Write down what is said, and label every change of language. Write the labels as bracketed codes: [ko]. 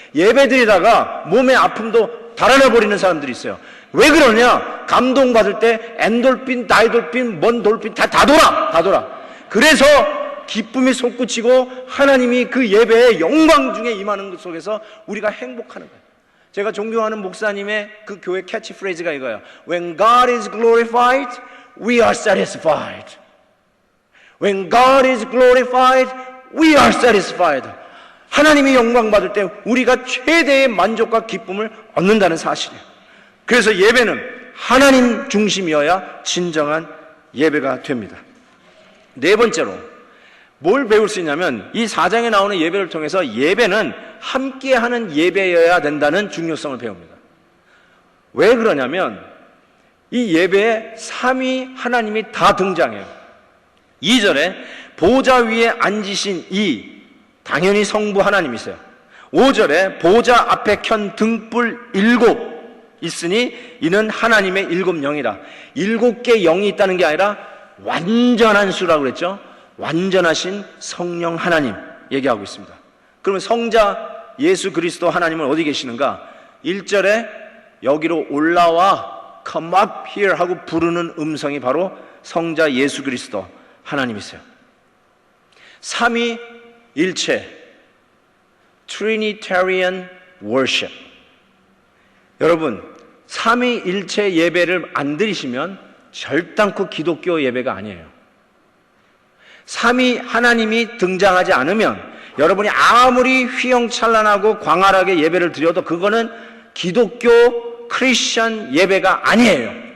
[ko] 예배드리다가 몸의 아픔도 달아나버리는 사람들이 있어요. 왜 그러냐? 감동받을 때 엔돌핀, 다이돌핀, 뭔 돌핀 다 돌아. 그래서 기쁨이 솟구치고 하나님이 그 예배의 영광 중에 임하는 것 속에서 우리가 행복하는 거예요. 제가 존경하는 목사님의 그 교회 캐치프레이즈가 이거예요. [en] When God is glorified, we are satisfied. When God is glorified, we are satisfied. [ko] 하나님이 영광 받을 때 우리가 최대의 만족과 기쁨을 얻는다는 사실이에요. 그래서 예배는 하나님 중심이어야 진정한 예배가 됩니다. 네 번째로 뭘 배울 수 있냐면 이 4장에 나오는 예배를 통해서 예배는 함께하는 예배여야 된다는 중요성을 배웁니다. 왜 그러냐면 이 예배에 삼위 하나님이 다 등장해요. 2절에 보좌 위에 앉으신 이 당연히 성부 하나님이세요. 5절에 보좌 앞에 켠 등불 7 있으니 이는 하나님의 7영이라. 7개 영이 있다는 게 아니라 완전한 수라고 그랬죠. 완전하신 성령 하나님 얘기하고 있습니다. 그러면 성자 예수 그리스도 하나님은 어디 계시는가? 1절에 여기로 올라와 [en] come up here [ko] 하고 부르는 음성이 바로 성자 예수 그리스도 하나님이세요. 삼위일체 Trinitarian Worship. 여러분, 삼위일체 예배를 안 드리시면 절단코 기독교 예배가 아니에요. 삼위 하나님이 등장하지 않으면 여러분이 아무리 휘영찬란하고 광활하게 예배를 드려도 그거는 기독교 크리스천 예배가 아니에요.